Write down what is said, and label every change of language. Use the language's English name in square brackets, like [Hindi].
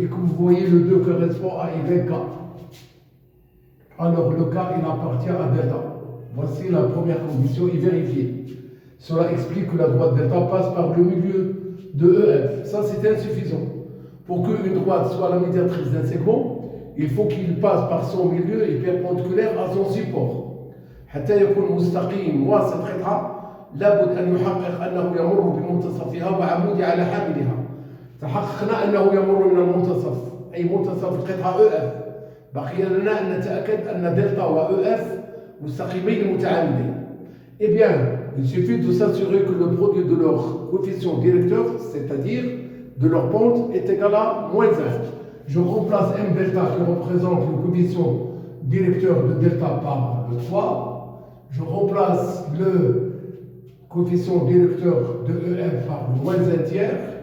[French] Et comme vous voyez, le 2 correspond à YK. Alors le K, il appartient à delta. Voici la première condition et vérifiée. Cela explique que la droite delta passe par le milieu de EF. Ça, c'est insuffisant. Pour qu'une droite soit la médiatrice d'un segment, il faut qu'il passe par son milieu et perpendiculaire à son support. [Arabic] حتى يكون مستقيم واسط قطعة لابد أن يحقق أنه يمر بمنتصفها وعمودي على حاملها. تحققنا أنه يمر من المنتصف أي منتصف القطعة EF. بقي لنا أن نتأكد أن دلتا وEF مستقيمين متعامدين. [French] Eh bien, il suffit de s'assurer que le produit de leur coefficient directeur, c'est-à-dire de leur pente, est égal à moins 1. Je remplace M delta qui représente le coefficient directeur de delta par le 3. Je remplace le coefficient directeur de EF par le moins 1 tiers.